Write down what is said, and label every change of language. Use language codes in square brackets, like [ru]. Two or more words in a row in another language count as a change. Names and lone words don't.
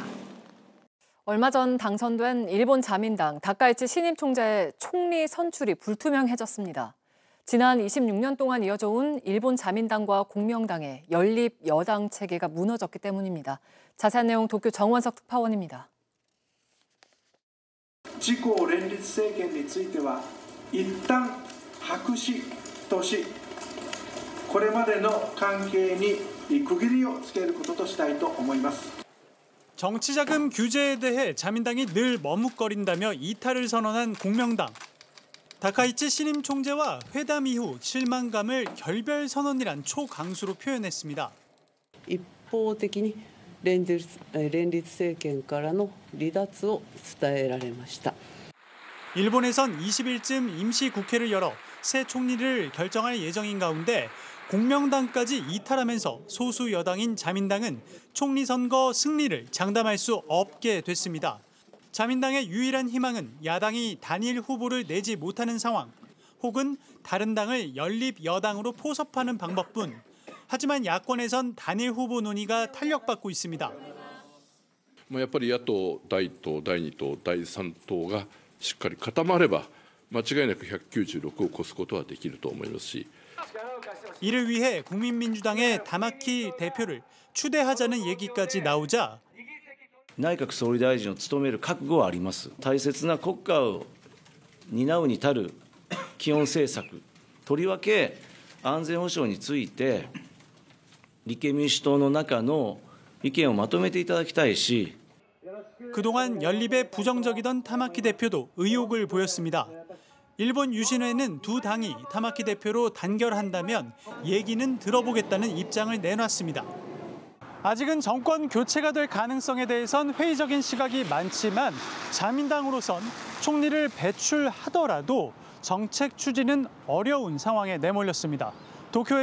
[ko] 얼마 전 당선된 일본 자민당 다카이치 신임 총재의 총리 선출이 불투명해졌습니다. 지난 26년 동안 이어져 온 일본 자민당과 공명당의 연립 여당 체계가 무너졌기 때문입니다. 자세한 내용 도쿄 정원석 특파원입니다. [ja] 自公連立政権については一旦白紙とし、これまでの関係に区切りをつけることとしたいと思います。 [ko] 정치자금 규제에 대해 자민당이 늘 머뭇거린다며 이탈을 선언한 공명당. 다카이치 신임 총재와 회담 이후 실망감을 결별 선언이란 초강수로 표현했습니다. [ja] 一方的に連立政権からの離脱を伝えられました. [ko] 일본에선 20일쯤 임시국회를 열어 새 총리를 결정할 예정인 가운데 공명당까지 이탈하면서 소수 여당인 자민당은 총리 선거 승리를 장담할 수 없게 됐습니다. 자민당의 유일한 희망은 야당이 단일 후보를 내지 못하는 상황, 혹은 다른 당을 연립 여당으로 포섭하는 방법뿐. 하지만 야권에선 단일 후보 논의가 탄력받고 있습니다. [ja] やっぱり野党第1党、第2党、第3党がしっかり固まれば間違いなく196を超すことはできると思いますし. [ko] 이를 위해 국민민주당의 다마키 대표를 추대하자는 얘기까지 나오자 [ja] 内閣総理大臣を務める覚悟はあります。大切な国家を担うに足る基本政策、とりわけ安全保障について立憲民主党の中の意見をまとめていただきたいし. [ko] 그동안 연립에 부정적이던 타마키 대표도 의욕을 보였습니다. 일본 유신회는 두 당이 타마키 대표로 단결한다면 얘기는 들어보겠다는 입장을 내놨습니다. 아직은 정권 교체가 될 가능성에 대해선 회의적인 시각이 많지만 자민당으로선 총리를 배출하더라도 정책 추진은 어려운 상황에 내몰렸습니다.